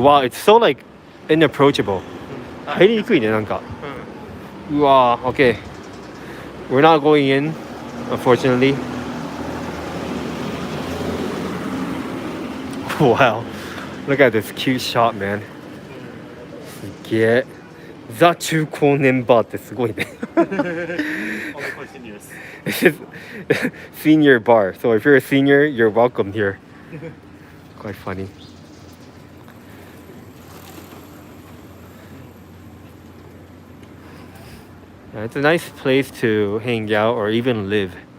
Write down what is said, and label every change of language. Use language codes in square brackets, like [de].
[en] Wow, it's so like inapproachable. [ja] 入りにくいねなんか。うわ、okay. [en] We're not going in, unfortunately. Wow, look at this cute shop, man. [ja] すげえ。ザ中高年バーってすごいね。 [en] Only for seniors. This is senior bar. So if you're a senior, you're welcome here. Quite funny. Yeah, it's a nice place to hang out or even live.